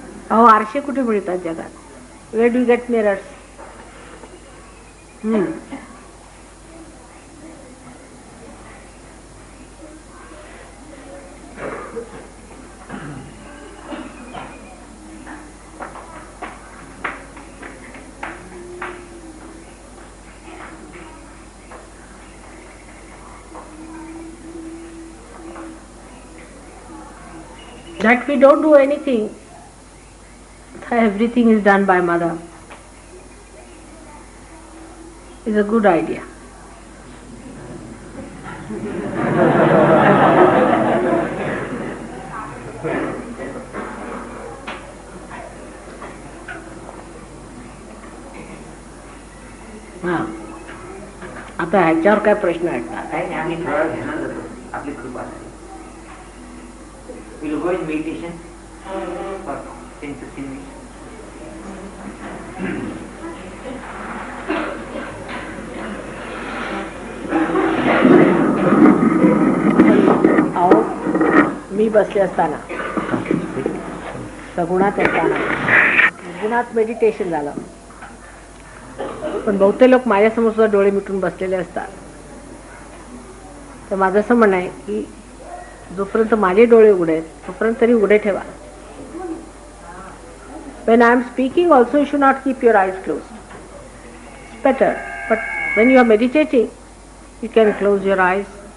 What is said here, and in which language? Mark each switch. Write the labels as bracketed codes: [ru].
[mr] अहो आरशे कुठे मिळतात जगात? [en] Where do you get mirrors? that we don't do anything, everything is done by Mother, is a good idea. [mr] आता ह्याच्यावर काय प्रश्न आहेत का? काही नाही, आम्ही थोडा ध्यानात जातो, आपली कृपा झाली. [en] We'll go in meditation for 10-15 minutes. [mr] अहो, मी बसले असताना सगुणात असताना गुणात मेडिटेशन झालं, पण बहुतेक लोक माझ्यासमोर सुद्धा डोळे मिटून बसलेले असतात. तर माझं असं म्हणणं आहे की जोपर्यंत माझे डोळे उघडे आहेत तोपर्यंत तरी उघडे ठेवा. [en] When I am speaking also you should not keep your eyes closed. It's better. But when you are meditating, you can close your eyes.